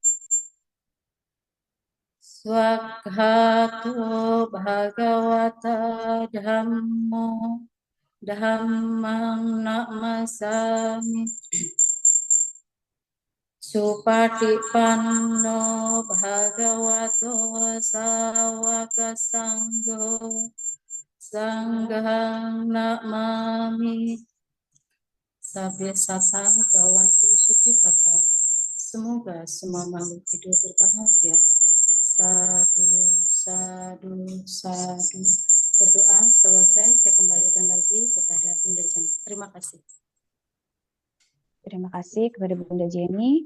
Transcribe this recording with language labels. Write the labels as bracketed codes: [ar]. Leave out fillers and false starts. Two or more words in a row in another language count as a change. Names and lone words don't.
[pi] Swakhato Bhagavata Dhammo Dhammang Namasami Supatipanno Bhagavato Sawaka Sangho Sanghang Namami. Sabya sata bawantu sukipata. [id] Semoga semua makhluk hidup berbahagia. [pi] Sadu, sadu, sadu. [id] Berdoa selesai, saya kembalikan lagi kepada Bunda Jenny. Terima kasih. Terima kasih kepada Bunda Jenny.